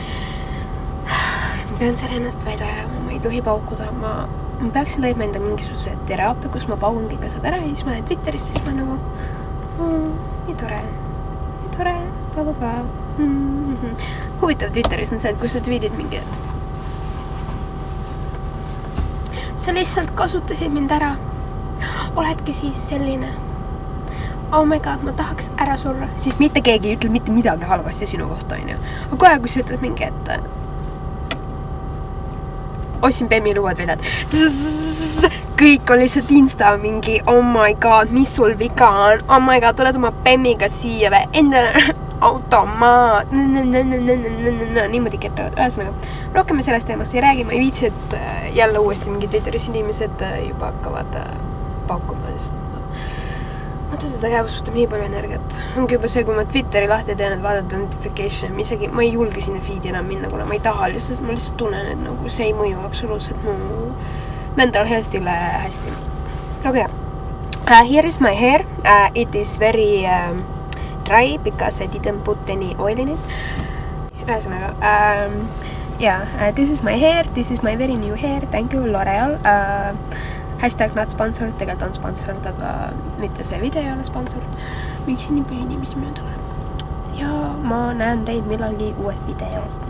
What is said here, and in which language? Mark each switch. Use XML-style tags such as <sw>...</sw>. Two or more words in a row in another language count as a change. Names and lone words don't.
<et>Ma pean selle ennast välja ajama, ma ei tohi paukuda, ma peaksin leidma enda mingisuguse teraapia, kus ma paugungi ka seda ära ja siis ma lähen Twitterist ja siis ma nagu nii tore, bla bla bla. Huvitav Twitteris on see, et kui sa tweetid mingi, et sa lihtsalt kasutasid mind ära, oledki siis selline,</et> <en>oh my god,</en> <et>ma tahaks ära surra, siis mitte keegi ei ütle mitte midagi halvasti sinu kohta on ju, aga kohe kui sa ütled mingi, et ostsin Bemmil uued veljad, kõik on lihtsalt Insta mingi,</et> <en>oh my god,</en> <et>mis sul viga on,</et> <en>oh my god,</en> <et>tuled oma Bemmiga siia või endale automaat, niimoodi kettavad. Ühesõnaga, rohkem me sellest teemast ei räägi, ma ei viitsi, et jälle uuesti mingi Twitteris inimesed juba hakkavad paukuma. Vaata, see tegevus võtab nii palju energiat. Ongi juba see, kui ma Twitteri lahti teen, et vaadata notification, ma ei julge sinna feedi enam minna, kuna ma ei taha lihtsalt, ma lihtsalt tunnen, et nagu see ei mõju absoluutselt mu</et> <en>mental health'ile</en> <et>hästi. Aga jah,</et> <en>here is my hair. It is very dry because I didn't put any oil in it. Ühesõnaga, this is my hair, this is my very new hair, thank you L'Oreal. Hashtag not sponsored,</en> <et>tegelikult on sponsored, aga mitte see video ei ole sponsored. Miks nii palju inimesi mööda läheb? Ja ma näen teid millalgi uues videos.</et>